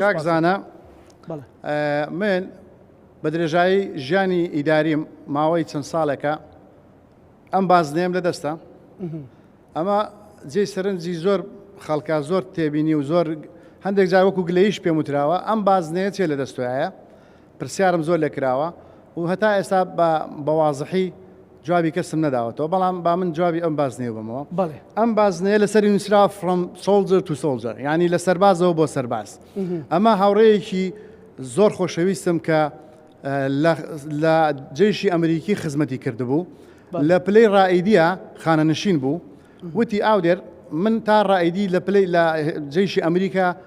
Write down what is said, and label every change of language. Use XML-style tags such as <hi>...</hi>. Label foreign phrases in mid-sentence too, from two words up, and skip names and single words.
<ckb>کاکزانە من بە درێژایی ژیانی ئیداریم ماوەی چەند ساڵێکە ئەم بازنێم لە دەستە ئەمە جێی سەرنجی زۆر خەڵکە زۆر تێبینی و زۆر هەندێک جار وەکو گلەیش پێم وتراوە ئەم بازنەیە چێ لە دەستۆیە پرسیارم زۆر لێ کراوە و هەتا ئێستا بە وازحی جوابی کەسم نەداوەتەوە بەڵام با من جوابی ئەم بازنەیە بمەوە ئەم بازنەیە لەسەری نووسرا</ckb> <en>from soldier to soldier</en> <ckb>یعنی لە سەربازەوە بۆ سەرباز ئەمە هاوڕێیەکی زۆر خۆشەویستم کە لە جێشی ئەمریکی خزمەتی کردبوو لە پلەی ڕائیدیە خانەنشین بوو وتی ئاودێر من تا ڕائیدی لە پلەی لە جێشی ئەمریکا</ckb>